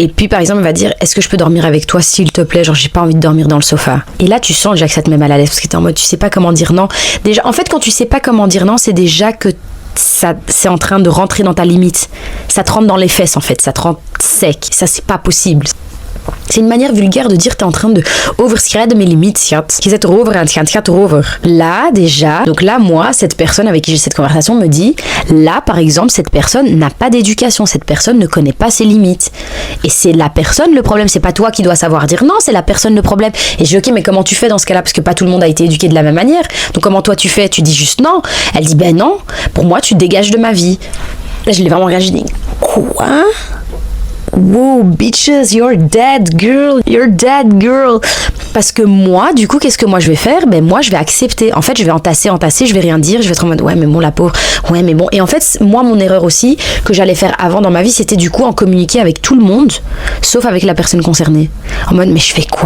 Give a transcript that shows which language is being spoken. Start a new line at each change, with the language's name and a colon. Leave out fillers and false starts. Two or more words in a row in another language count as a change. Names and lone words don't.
French: Et puis par exemple elle va dire est-ce que je peux dormir avec toi s'il te plaît, genre j'ai pas envie de dormir dans le sofa, et là tu sens déjà que ça te met mal à l'aise parce que t'es en mode tu sais pas comment dire non. Déjà en fait quand tu sais pas comment dire non, c'est déjà que ça c'est en train de rentrer dans ta limite, ça te rentre dans les fesses en fait, ça te rentre sec, ça c'est pas possible. C'est une manière vulgaire de dire t'es en train de overschrijden mes limites,
Dutch: schat. Je zit erover aan het gaan, het gaat erover.
French: Là, déjà, donc là, moi, cette personne avec qui j'ai cette conversation me dit, là, par exemple, cette personne n'a pas d'éducation, cette personne ne connaît pas ses limites. Et c'est la personne le problème, c'est pas toi qui dois savoir dire non, c'est la personne le problème. Et je dis, ok, mais comment tu fais dans ce cas-là? Parce que pas tout le monde a été éduqué de la même manière. Donc comment toi tu fais? Tu dis juste non. Elle dit, ben non, pour moi, tu dégages de ma vie. Là, je l'ai vraiment regardé, je dis, quoi?
English: Wow, bitches, you're dead girl.
French: Parce que moi, du coup, qu'est-ce que moi je vais faire? Ben moi, je vais accepter. En fait, je vais entasser, je vais rien dire, je vais être en mode ouais, mais bon, la pauvre, ouais, mais bon. Et en fait, moi, mon erreur aussi, que j'allais faire avant dans ma vie, c'était du coup en communiquer avec tout le monde, sauf avec la personne concernée. En mode, mais je fais quoi?